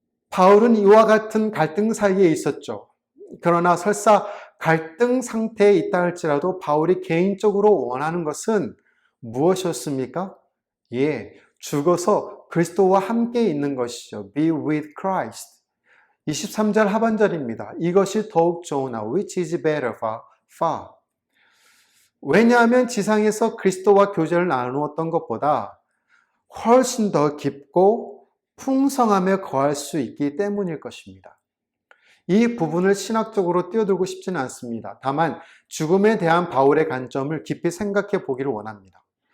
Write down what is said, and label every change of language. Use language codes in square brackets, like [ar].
[ko] 바울은 이와 같은 갈등 사이에 있었죠. 그러나 설사 갈등 상태에 있다 할지라도 바울이 개인적으로 원하는 것은 무엇이었습니까? 죽어서 그리스도와 함께 있는 것이죠. [en] Be with Christ. [ko] 23절 하반절입니다. 이것이 더욱 좋으나 [en] which is better far. [ko] 왜냐하면 지상에서 그리스도와 교제를 나누었던 것보다 훨씬 더 깊고 풍성함에 거할 수 있기 때문일 것입니다. 이 부분을 신학적으로 뛰어들고 싶지는 않습니다. 다만 죽음에 대한 바울의 관점을 깊이 생각해 보기를 원합니다.